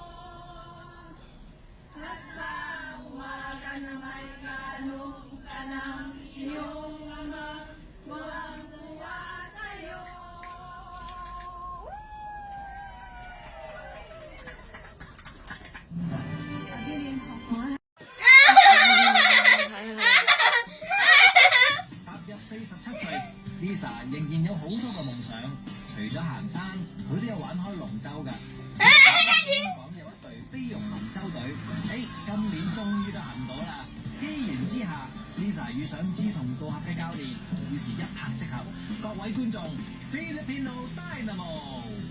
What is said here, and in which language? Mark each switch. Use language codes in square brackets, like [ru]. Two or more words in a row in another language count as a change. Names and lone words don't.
[tl] Asawa ka na may ganong ka ng iyong ama, tuwang-tuwa sa'yo. [yue] Lisa 仍然有好多個夢想，除咗行山，佢都有玩開龍舟㗎。香港有一隊菲傭龍舟隊，今年終於都行到啦！機緣之下 ，Lisa 遇上志同道合嘅教練，於是一拍即合。各位觀眾 ，Filipino Dynamo！